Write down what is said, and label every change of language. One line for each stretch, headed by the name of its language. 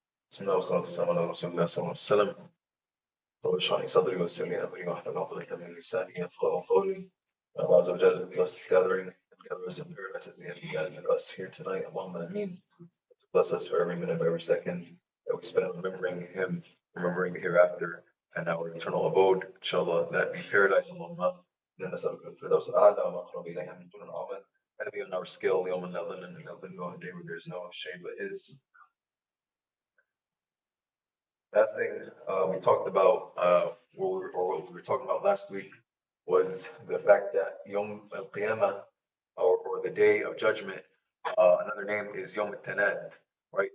Arabic: بسم الله والصلاة والسلام على رسول الله صلى الله عليه وسلم. رب اشرح لي صدري ويسر لي أمري واحلل عقدة من لساني يفقهوا قولي.
English: Allah Azza wa Jalla bless this gathering and gather us in paradise as He has gathered us here tonight. Allahumma ameen. Bless us for every minute of every second that we spend remembering Him, remembering the hereafter and our eternal abode. Inshallah, that be paradise. Allahumma.
Arabic: إننا نسألك الفردوس الأعلى وما قرب إليها من دون العمل.
English: And be on our scale,
Arabic: يوم لا ظل إلا ظله,
English: on a day where there's no shade but His. Last thing we talked about, what we were talking about last week, was the fact that Yom Al Qiyamah, or the Day of Judgment, another name is Yom Tanad, right?